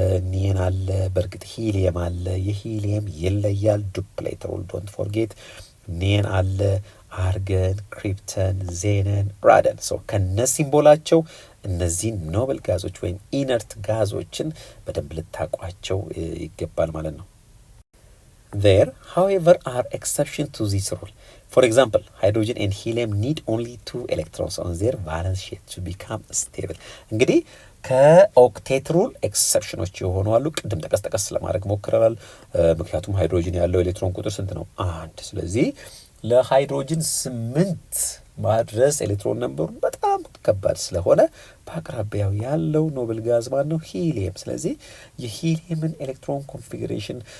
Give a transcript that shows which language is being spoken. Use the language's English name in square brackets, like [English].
[Amharic] ኒየን አለ፣ በእርግጥ ሂሊየም አለ። የሂሊየም ይለያል። ዱፕሌት ሩል ዶንት ፎርጌት። ኒየን አለ፣ አርገን፣ ክሪፕተን፣ ዜነን፣ ራደን። ሶ ከነ ሲምቦላቸው እነዚህን ኖብል ጋዞች ወይም ኢነርት ጋዞችን በደንብ ልታቋቸው ይገባል ማለት ነው። [English] There, however, are exceptions to this rule. For example, hydrogen and helium need only 2 electrons on their valence shell to become stable. [Amharic] እንግዲህ ከኦክቴት ሩል ኤክሰፕሽኖች የሆኑ አሉ። ቅድም ጠቀስ ለማድረግ ሞክረናል። ምክንያቱም ሃይድሮጅን ያለው ኤሌክትሮን ቁጥር ስንት ነው? 1። ስለዚህ ለሃይድሮጅን 8 ማድረስ ኤሌክትሮን ነምበሩ በጣም ከባድ ስለሆነ በአቅራቢያው ያለው ኖብል ጋዝ ማለት ነው ሂሊየም። ስለዚህ የሂሊየምን ኤሌክትሮን ኮንፊግሬሽን